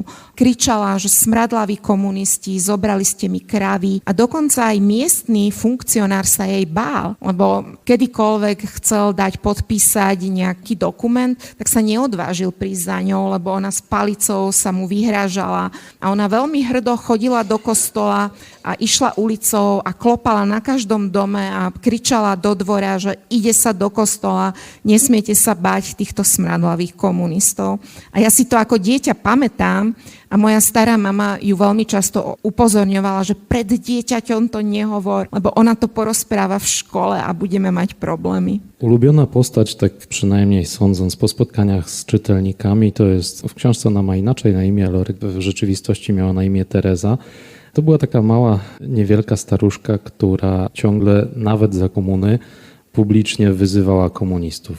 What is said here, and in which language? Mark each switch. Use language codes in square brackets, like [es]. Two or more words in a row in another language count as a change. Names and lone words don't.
[sk] Kričala, že smradlaví komunisti, zobrali ste mi kravy a dokonca aj miestny funkcionár sa jej bál, lebo kedykoľvek chcel dať podpísať nejaký dokument, tak sa neodvážil prísť za ňou, lebo ona s palicou sa mu vyhrážala a ona veľmi hrdo chodila do kostola a išla ulicou a klopala na každom dome a kričala do dvora, že ide sa do kostola, nesmiete sa báť týchto smradlavých komunistov. A ja si to ako dieťa pamätám a moja stará mama ju veľmi často upozorňovala, že pred dieťaťom to nehovor, lebo ona to porozpráva v škole a budeme mať problémy. [pl] Ulubiona postać, tak przynajmniej sądząc po spotkaniach z czytelnikami, to jest, w książce ona ma inaczej na imię, ale w rzeczywistości miała na imię Teresa. To była taka mała, niewielka staruszka, która ciągle, nawet za komuny, publicznie wyzywała komunistów.